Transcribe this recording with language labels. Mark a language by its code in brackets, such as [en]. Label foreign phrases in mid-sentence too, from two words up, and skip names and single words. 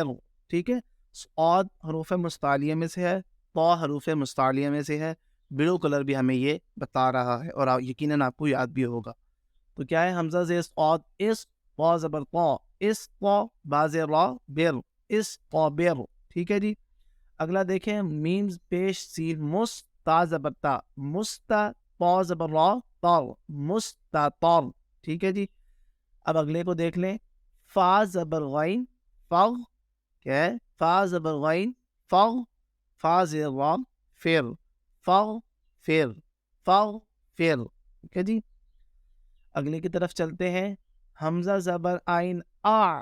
[ur] ٹھیک ہے, صاد حروف مستعلیہ میں سے ہے, طا حروف مستعلیہ میں سے ہے. [en] blue color [ur] بھی ہمیں یہ بتا رہا ہے اور یقیناً آپ کو یاد بھی ہوگا. تو کیا ہے, حمزہ زیر صاد اس. طا زبر طا اس. طا با زیر را بر اس. طا بر. ٹھیک ہے جی. اگلا دیکھیں, میم پیش سین مس. تا زبر تا مستا. طا زبر را تا مستطر. ٹھیک ہے جی. اب اگلے کو دیکھ لیں, فا زبر غین فغ. کیا ہے, فا زبر غین فغ. فا زیر را فر. فغ فر. فغ فر. ٹھیک ہے جی. اگلے کی طرف چلتے ہیں, حمزہ زبر آئین آ.